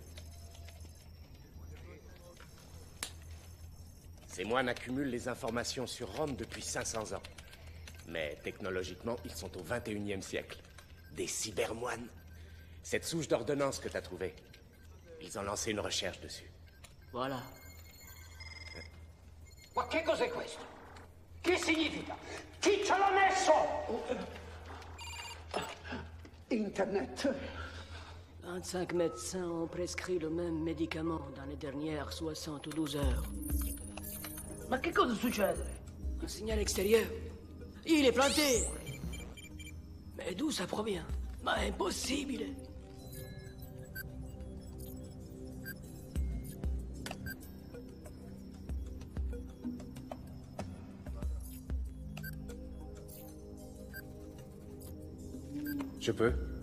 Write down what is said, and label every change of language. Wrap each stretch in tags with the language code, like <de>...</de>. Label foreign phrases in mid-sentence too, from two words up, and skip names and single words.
<fr>Ces moines accumulent les informations sur Rome depuis 500 ans. Mais technologiquement, ils sont au 21e siècle. Des cybermoines. Cette souche d'ordonnance que t'as trouvée, ils ont lancé une recherche dessus. Voilà.</fr> <it>Ma che cos'è questo? Che significa? Chi ce l'ha messo?</it> <fr>Internet. 25 médecins ont prescrit le même médicament dans les dernières 72 heures.</fr> <it>Ma che cosa succede?</it> <fr>Un signal extérieur. Il est planté. Mais d'où ça provient?</fr> <it>Ma impossibile.</it> <fr>Je peux?</fr>